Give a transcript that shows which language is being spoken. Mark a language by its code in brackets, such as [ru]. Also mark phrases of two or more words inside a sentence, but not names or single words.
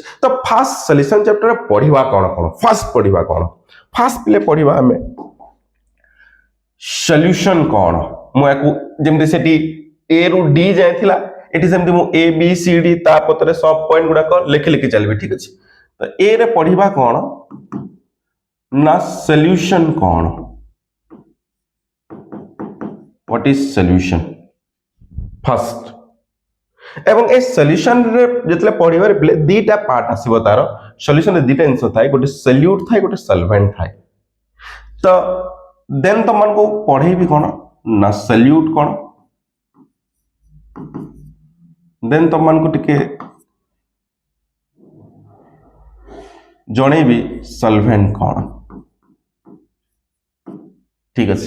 [or] ତ [en] first solution [or] ଚାପ୍ଟରରେ ପଢିବା କ'ଣ କ'ଣ, ଫାର୍ଷ୍ଟ ପଢିବା କ'ଣ, ଫାର୍ଷ୍ଟ ପିଲେ ପଢିବା ଆମେ ସଲ୍ୟୁସନ କ'ଣ। ମୁଁ ୟାକୁ ଯେମିତି ସେଠି ଏ ରୁ ଡି ଯାଏ ଥିଲା, ଏଠି ସେମିତି ମୁଁ ଏ ବି ସି ଡି ତା ପଛରେ [en] sub point [or] ଗୁଡାକ ଲେଖି ଲେଖି ଚାଲିବି, ଠିକ ଅଛି? ତ ଏ ରେ ପଢିବା କ'ଣ ନା ସଲ୍ୟୁସନ କ'ଣ, [en] what is solution first। [or] এবং এই সল্ୟୁସନ ରେ ଯେତେବେଳେ ପଢିବାରେ ପିଲେ ଦିଟା ପାର୍ଟ ଆସିବ, ତାର ସଲ୍ୟୁସନ ରେ ଦିଟା ଜିନିଷ ଥାଏ, ଗୋଟେ ସଲ୍ୟୁଟ ଥାଏ, ଗୋଟେ ସଲଭେଣ୍ଟ ଥାଏ। ତ ଦେନ୍ ତମମାନଙ୍କୁ ପଢେଇବି କ'ଣ ନା ସଲ୍ୟୁଟ କ'ଣ, ଦେନ୍ ତମମାନଙ୍କୁ ଟିକେ ଜଣେଇବି ସଲଭେଣ୍ଟ କ'ଣ, ଠିକ ଅଛି?